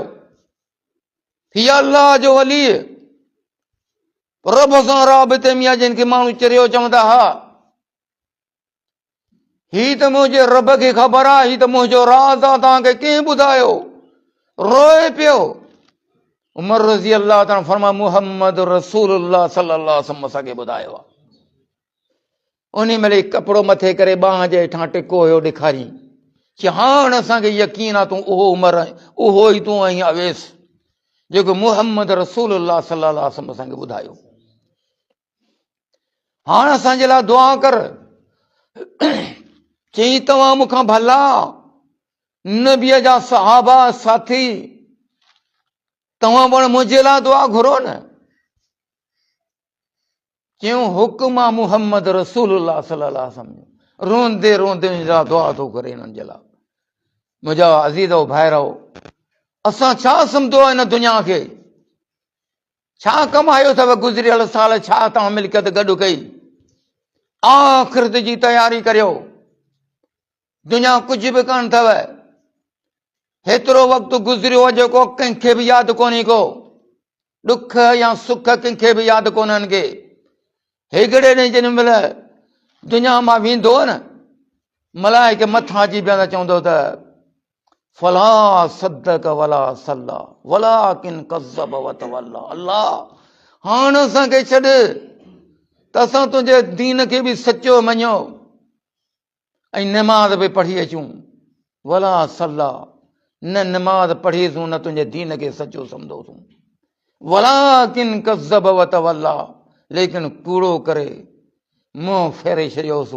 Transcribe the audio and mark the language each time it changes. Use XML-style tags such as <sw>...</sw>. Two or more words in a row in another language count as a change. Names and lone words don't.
<sd>हीअ अल्लाह जो वली, रब सां राबिते में आहे, जिन खे माण्हू चरियो चवंदा हा। ही त मुंहिंजे रब खे ख़बर आहे, ही त मुंहिंजो राज़ आहे, तव्हांखे कंहिं ॿुधायो? रोए पियो। उमर</sd> <ar>رضي الله تعالى</ar> <sd>फरमायो मुहम्मद रसूलुल्लाह</sd> <ar>صلى الله عليه وسلم</ar> <sd>असांखे ॿुधायो आहे। उन महिल कपिड़ो मथे करे बांह जे हेठां टिको हुयो ॾेखारी। चई हाणे असांखे यकीन आहे तूं उहो उमर आहीं, उहो ई तूं आहीं अवेस जेको मुहम्मद रसूलुल्लाह</sd> <ar>صلى الله عليه وسلم</ar> <sd>असांखे ॿुधायो। हाणे असांजे लाइ दुआ कर। चई तव्हां मूंखां भला नबीअ जा सहाबा साथी, तव्हां पाण मुंहिंजे लाइ दुआ घुरो न। चयूं हुकुम आहे मुहम्मद रसूलुल्लाह</sd> <ar>صلى الله عليه وسلم.</ar> <sd>रोंदे रोंदे दुआ थो करे हिननि जे लाइ। मुंहिंजा अज़ीज़ो भाइरो, असां छा सम्झो हिन दुनिया खे? छा कमायो अथव गुज़रियल साल? छा तव्हां मिल्कियत गॾु कई? आख़िरत जी तयारी करियो। दुनिया कुझु बि कान अथव। हेतिरो वक़्तु गुज़रियो आहे जेको कंहिंखे बि यादि कोन्हे को। ॾुख या सुख कंहिंखे बि यादि कोन्हनि के। हिकिड़े ॾींहुं जिन महिल दुनिया मां वेंदो न, मलाइके मथां अची पिया चवंदो त</sd> <ar>فلا صدق ولا صلى ولكن كذب وتولى.</ar> <sd>अल्लाह हाणे असांखे छॾ त असां तुंहिंजे दीन खे बि सचो मञो ऐं नमाज़ बि पढ़ी अचूं।</sd> <ar>ولا صلى,</ar> <sd>न नमाज़ पढ़ीसूं न तुंहिंजे दीन खे सचो सम्झोसूं।</sd> <ar>ولكن كذب وتولى,</ar> <sd>लेकिन कूड़ो करे मुंहुं फेरे छॾियोसूं।</sd>